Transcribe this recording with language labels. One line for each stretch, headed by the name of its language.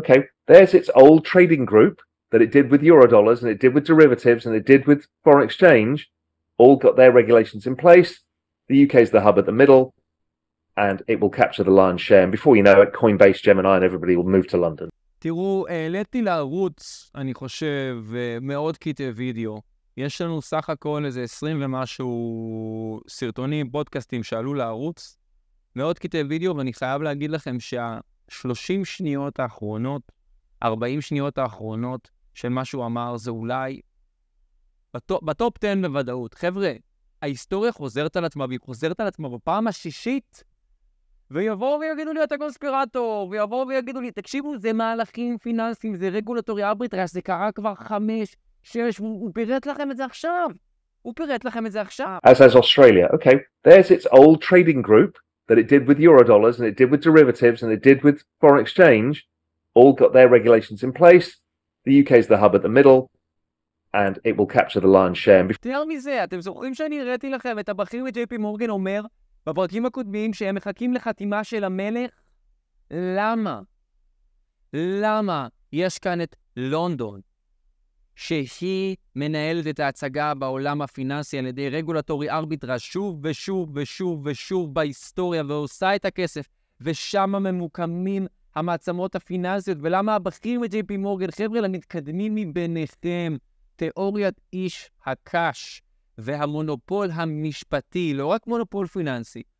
English: Okay, there's its old trading group that it did with Eurodollars and it did with derivatives and it did with foreign exchange, all got their regulations in place. The UK is the hub at the middle and it will capture the lion's share. And before you know it, Coinbase, Gemini and everybody will move to London.
Hebrew: תראו, העליתי לערוץ, אני חושב, מאות קטעי וידאו. יש לנו סך הכל איזה 20 ומשהו סרטונים, פודקאסטים שעלו לערוץ. מאות קטעי וידאו, ואני חייב להגיד לכם שה-30 שניות האחרונות, 40 שניות האחרונות של מה שהוא אמר, זה אולי בטופ 10 בוודאות. חבר'ה, ההיסטוריה חוזרת על עצמה, והיא חוזרת על עצמה בפעם השישית, ויבואו ויגידו לי, אתה קונספירטור, ויבואו ויגידו לי, תקשיבו, זה מהלכים פיננסיים, זה רגולטורי ארביטראז', זה קרה כבר 5, 6, הוא פירט לכם את זה עכשיו. הוא פירט לכם את זה עכשיו.
English: As has Australia. Okay, there's its old trading group that it did with Eurodollars and it did with derivatives and it did with foreign exchange, all got their regulations in place. The UK is the hub at the middle and it will capture the lion's share.
Hebrew: יותר מזה, אתם זוכרים שאני הראיתי לכם את הבכיר מ-JP מורגן אומר בפרקים הקודמים שהם מחכים לחתימה של המלך? למה? למה יש כאן את לונדון, שהיא מנהלת את ההצגה בעולם הפיננסי על ידי רגולטורי ארביטראז' שוב ושוב ושוב ושוב בהיסטוריה ועושה את הכסף, ושם ממוקמים המעצמות הפיננסיות, ולמה הבכיר מ-JP מורגן, חבר'ה, למתקדמים מביניכם, תיאוריית איש הקש והמונופול המשפטי, לא רק מונופול פיננסי,